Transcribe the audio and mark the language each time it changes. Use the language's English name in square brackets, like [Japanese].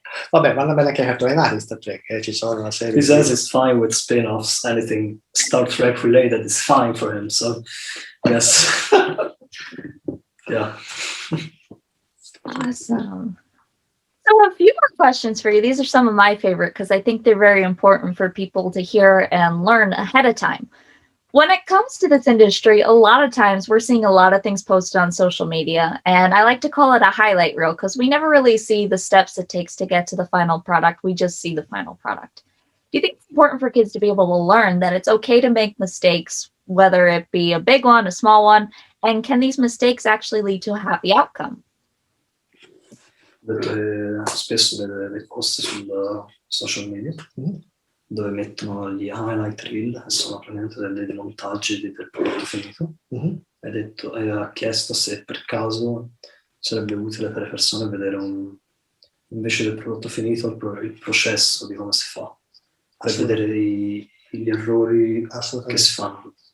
[Italian] Vabbè, vanno bene anche i cartoni animati Star Trek, ci sono una serie. [English] He says it's fine with spin-offs, anything Star Trek related is fine for him, so yes. Yeah. Awesome. So a few more questions for you. These are some of my favorite because I think they're very important for people to hear and learn ahead of time. When it comes to this industry, a lot of times we're seeing a lot of things posted on social media, and I like to call it a highlight reel because we never really see the steps it takes to get to the final product. We just see the final product. Do you think it's important for kids to be able to learn that it's okay to make mistakes, whether it be a big one, a small one, and can these mistakes actually lead to a happy outcome? [Italian] Spesso dei post sul social media dove mettono gli highlight reel, che sono praticamente dei montaggi del prodotto finito. E ha chiesto se per caso sarebbe utile per le persone vedere invece del prodotto finito il processo di come si fa, per vedere gli errori che si fanno.